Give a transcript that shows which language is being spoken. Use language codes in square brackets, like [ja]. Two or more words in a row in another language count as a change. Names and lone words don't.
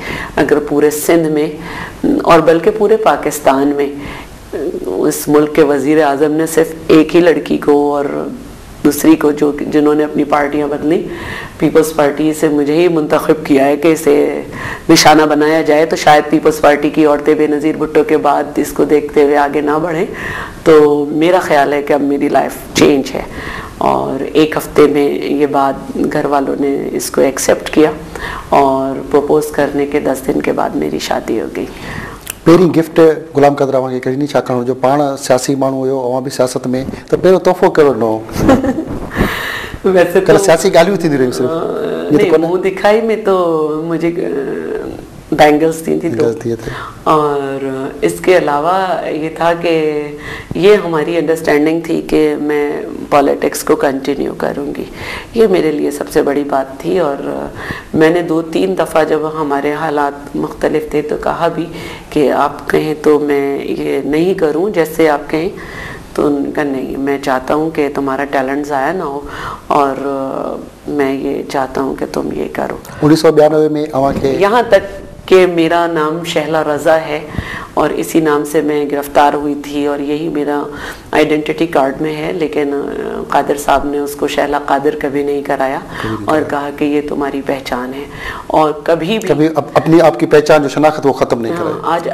[ur] اگر پورے سندھ میں اور بلکہ پورے پاکستان میں اس ملک کے وزیر اعظم نے صرف ایک ہی لڑکی کو اور دوسری کو جنہوں نے اپنی پارٹیاں بدلی، پیپلز پارٹی سے مجھے ہی منتخب کیا ہے کہ اسے نشانہ بنایا جائے، تو شاید پیپلز پارٹی کی عورتیں بینظیر بھٹو کے بعد اس کو دیکھتے ہوئے آگے نہ بڑھیں. تو میرا خیال ہے کہ اب میری [en] life change [ur] ہے، اور ایک ہفتے میں یہ بات گھر والوں نے اس کو ایکسیپٹ کیا اور پروپوز کرنے کے 10 دن کے بعد میری شادی ہو گئی. [sd] पहिरीं गिफ्ट गुलाम क़ादिर अवां खे कहिड़ी, छाकाणि जो पाण सियासी माण्हू हुयो, अवां बि सियासत में, त पहिरियों तोहफ़ो कहिड़ो ॾिनो? [ur] ویسے تو [sd] सियासी ॻाल्हियूं थींदी रहियूं सिर्फ़, [ur] نہیں، منہ دکھائی میں تو مجھے بینگلز تھی تو، اور اس کے علاوہ یہ تھا کہ یہ ہماری انڈرسٹینڈنگ تھی کہ میں پولیٹکس کو کنٹینیو کروں گی. یہ میرے لیے سب سے بڑی بات تھی، اور میں نے 2-3 دفعہ جب ہمارے حالات مختلف تھے تو کہا بھی کہ آپ کہیں تو میں یہ نہیں کروں، جیسے آپ کہیں. تو ان کا نہیں، میں چاہتا ہوں کہ تمہارا ٹیلنٹ ضائع نہ ہو، اور میں یہ چاہتا ہوں کہ تم یہ کرو. [sd] 1992 में अवां खे [ur] یہاں تک کہ میرا نام شہلا رضا ہے، اور اسی نام سے میں گرفتار ہوئی تھی، اور یہی میرا [en] identity card [ur] میں ہے، لیکن قادر صاحب نے اس کو شہلا قادر کبھی نہیں کرایا اور کہا کہ یہ تمہاری پہچان ہے، اور کبھی اپنی آپ کی پہچان جو شناخت وہ ختم نہیں کرائی.